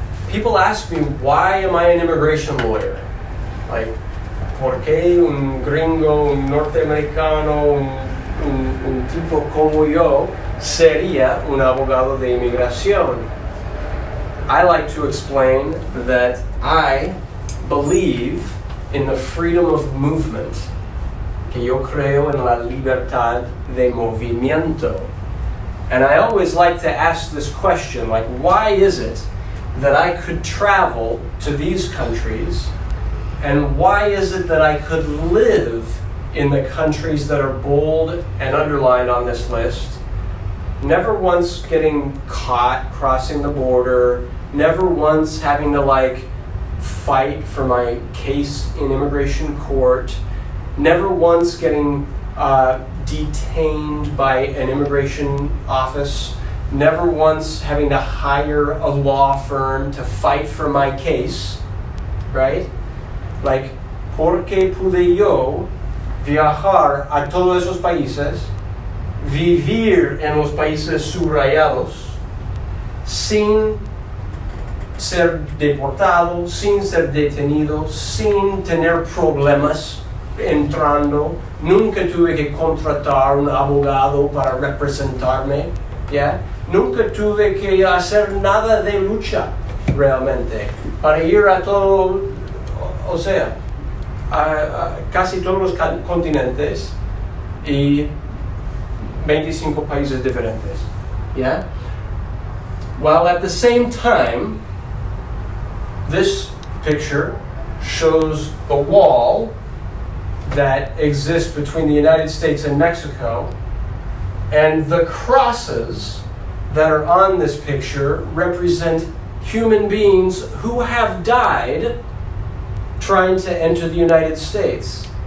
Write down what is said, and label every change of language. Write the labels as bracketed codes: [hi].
[en] People ask me, why am I an immigration lawyer? [es] Like, ¿por qué un gringo, un norteamericano, un tipo como yo sería un abogado de inmigración? [en] I like to explain that I believe in the freedom of movement, [es] que yo creo en la libertad de movimiento. [en] And I always like to ask this question, like, why is it that I could travel to these countries, and why is it that I could live in the countries that are bold and underlined on this list, never once getting caught crossing the border, never once having to like fight for my case in immigration court, never once getting detained by an immigration office, never once having to hire a law firm to fight for my case, right? [es] Like, ¿por qué pude yo viajar a todos esos países, vivir en los países subrayados, sin ser deportado, sin ser detenido, sin tener problemas entrando? Nunca tuve que contratar un abogado para representarme, ¿ya? Nunca tuve que hacer nada de lucha realmente para ir a todo, o sea, casi todos los continentes y 25 países diferentes. [en] Yeah? While at the same time, this picture shows the wall that exists between the United States and Mexico, and the crosses that are on this picture represent human beings who have died trying to enter the United States.